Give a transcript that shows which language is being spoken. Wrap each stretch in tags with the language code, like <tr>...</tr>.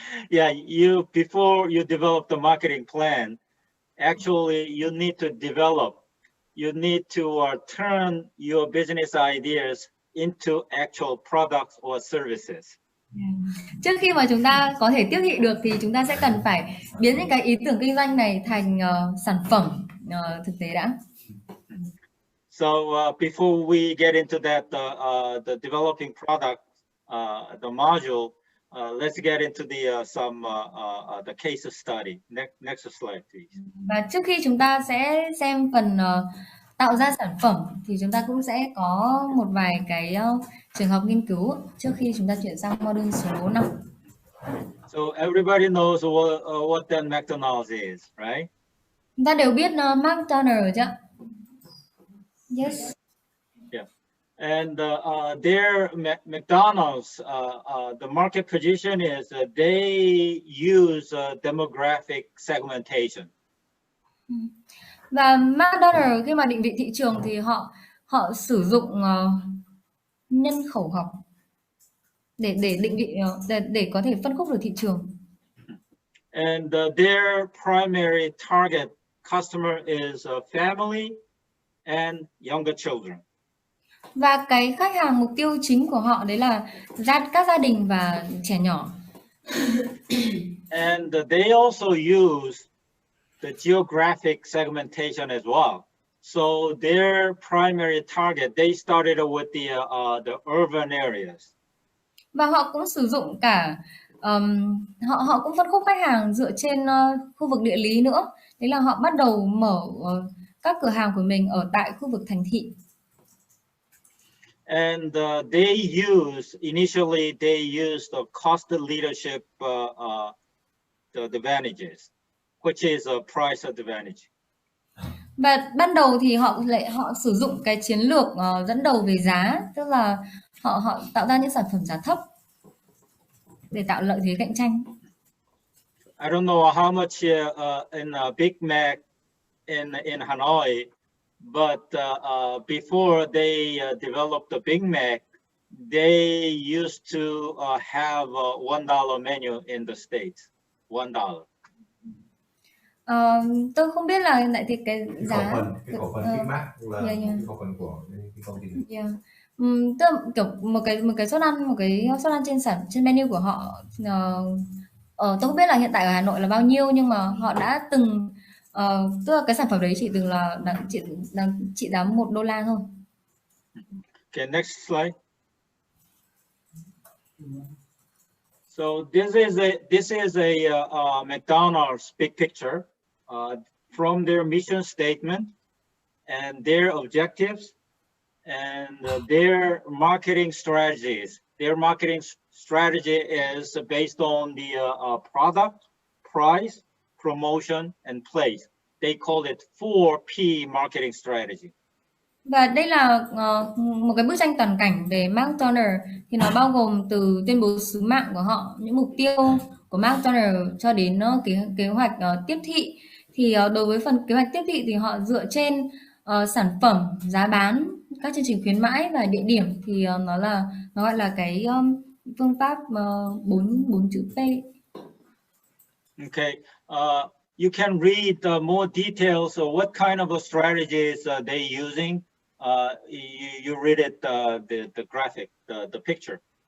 <en>Yeah, before you develop the marketing plan, actually you need to turn your business ideas into actual products or services.</en> <vi>Trước khi mà chúng ta có thể tiếp thị được thì chúng ta sẽ cần phải biến những cái ý tưởng kinh doanh này thành sản phẩm thực tế đã.</vi> <en>So before we get into that, the developing product, the module, let's get into the case study. Next slide, please.</en> <vi>Và trước khi chúng ta sẽ xem phần tạo ra sản phẩm thì chúng ta cũng sẽ có một vài cái trường hợp nghiên cứu trước khi chúng ta chuyển sang module số 5.</vi> <en>So everybody knows what the McDonald's is, right?</en> <vi>Chúng ta đều biết McDonald's chứ?</vi> <en>Yes. Yeah. And their McDonald's, the market position is they use demographic segmentation.</en> <vi>Và McDonald's khi mà định vị thị trường thì họ sử dụng nhân khẩu học để định vị để có thể phân khúc được thị trường.</vi> <en>And their primary target customer is family and younger children.</en> <vi>Và cái khách hàng mục tiêu chính của họ đấy là các gia đình và trẻ nhỏ.</vi> <en>And they also use the geographic segmentation as well. So their primary target, they started with the urban areas.</en> <vi>Và họ cũng sử dụng cả họ cũng phân khúc khách hàng dựa trên khu vực địa lý nữa. Đấy là họ bắt đầu mở các cửa hàng của mình ở tại khu vực thành thị.</vi> <en>And initially they used the cost leadership the advantages, which is a price advantage.</en> <vi>Và ban đầu thì họ sử dụng cái chiến lược dẫn đầu về giá, tức là họ tạo ra những sản phẩm giá thấp để tạo lợi thế cạnh tranh.</vi> <en>I don't know how much in Big Mac in Hanoi, but before they developed the Big Mac, they used to have a $1 menu in the States. $1.</en> <vi>Tôi không biết là hiện tại thì cái giá cái khẩu phần Big Mac là cái khẩu phần của cái công ty.</vi> <en>Yeah.</en> <vi>Tức là kiểu một cái suất ăn trên menu của họ. Tôi không biết là hiện tại ở Hà Nội là bao nhiêu, nhưng mà họ đã từng tức là cái sản phẩm đấy chỉ từng là trị giá $1 thôi.</vi> <en>Okay, next slide. So this is a McDonald's big picture from their mission statement and their objectives and their marketing strategies. Their marketing strategy is based on the product, price, promotion, and place. They call it 4P marketing strategy.</en> <vi>Và đây là một cái bức tranh toàn cảnh về McDonald's, thì nó bao gồm từ tuyên bố sứ mạng của họ, những mục tiêu của McDonald's cho đến kế hoạch tiếp thị. Thì đối với phần kế hoạch tiếp thị thì họ dựa trên sản phẩm, giá bán, các chương trình khuyến mãi và địa điểm, thì nó gọi là cái phương pháp 4 chữ P.</vi> <en>Okay. You can read more details of what kind of strategies they're using. You read it, the graphic, the picture.</en>